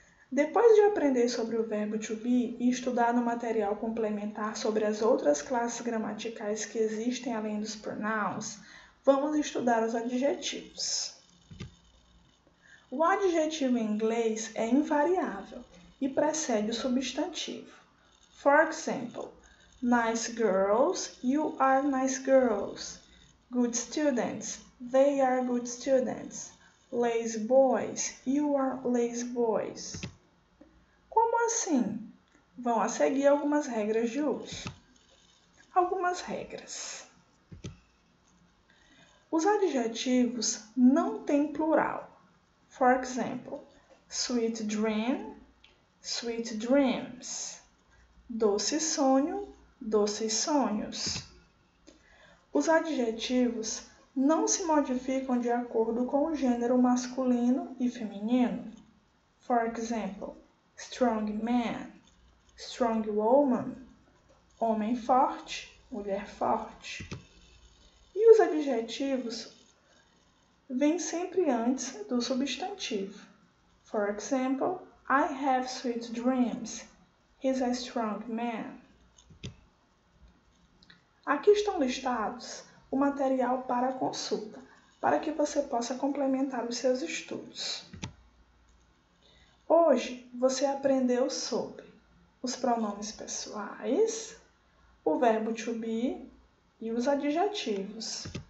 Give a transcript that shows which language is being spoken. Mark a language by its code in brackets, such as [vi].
[pt] Depois de aprender sobre o verbo to be e estudar no material complementar sobre as outras classes gramaticais que existem além dos pronouns, vamos estudar os adjetivos. O adjetivo em inglês é invariável e precede o substantivo. [en] For example, nice girls, you are nice girls. Good students, they are good students. Lazy boys, you are lazy boys. [pt] Como assim? Vão a seguir algumas regras de uso. Algumas regras. Os adjetivos não têm plural. [en] For example, sweet dream, sweet dreams. [pt] Doce sonho, doces sonhos. Os adjetivos não se modificam de acordo com o gênero masculino e feminino. [en] For example, strong man, strong woman, [pt] homem forte, mulher forte. E os adjetivos vêm sempre antes do substantivo. [en] For example, I have sweet dreams. He's a strong man. [pt] Aqui estão listados o material para consulta, para que você possa complementar os seus estudos. Hoje você aprendeu sobre os pronomes pessoais, o verbo to be e os adjetivos.